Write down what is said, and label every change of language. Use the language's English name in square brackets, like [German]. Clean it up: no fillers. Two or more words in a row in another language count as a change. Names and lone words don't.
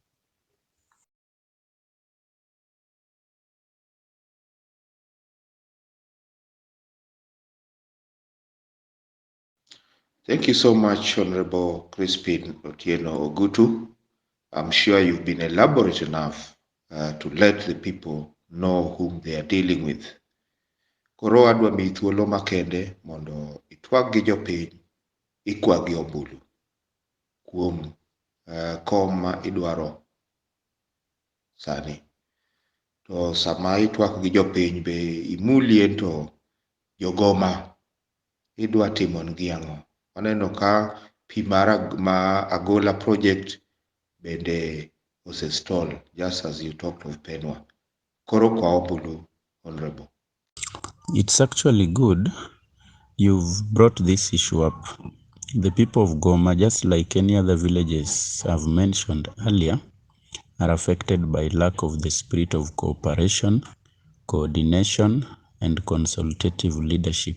[English] Thank you so much, Honorable Chrispin Otieno Ogutu. I'm sure you've been elaborate enough to let the people know whom they are dealing with. [Luo (Kenya and Tanzania)] Koro adwa mi thuolo makende mondo itwag gi jopiny, ikwagi ombulu kuom kom ma idwaro sani. To sama itwak gi jopiny be imulie to jogoma idwa timonegi ang'o? Waneno ka pi ma Agola project bende osestall, just as you talked of Penwa. Koro kwa ombulu, [English] Honorable. It's actually good you've brought this issue up. The people of Goma, just like any other villages I've mentioned earlier, are affected by lack of the spirit of cooperation, coordination, and consultative leadership.